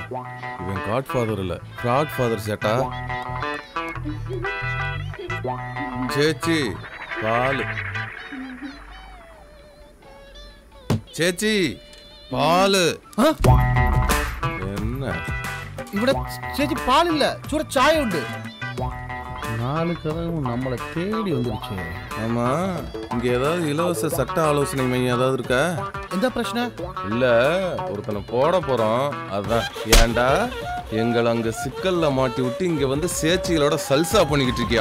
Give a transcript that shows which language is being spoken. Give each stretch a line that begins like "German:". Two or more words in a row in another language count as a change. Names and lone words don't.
Tamil: இவன் காட் ஃபாதர் இல்ல, காட் ஃபாதர் சேட்டா. சேச்சி பால், சேச்சி பால். என்ன
Malayalam: ഇവിടെ ചേച്ചി പാലില്ല, ചൂട ചായ ഉണ്ട്.
Tamil: நாலு கதவும் நம்மளை தேடி வந்துருச்சு. ஆமா, இங்க ஏதாவது இலவச சட்ட ஆலோசனை மையம் ஏதாவது இருக்கா? எந்த பிரச்சனை இல்ல, ஒருத்தனை போட போறோம், அதான். ஏண்டா எங்களை அங்க சிக்கல்ல மாட்டி விட்டு இங்க வந்து சேச்சிகளோட சல்சா பண்ணிக்கிட்டு இருக்கியா?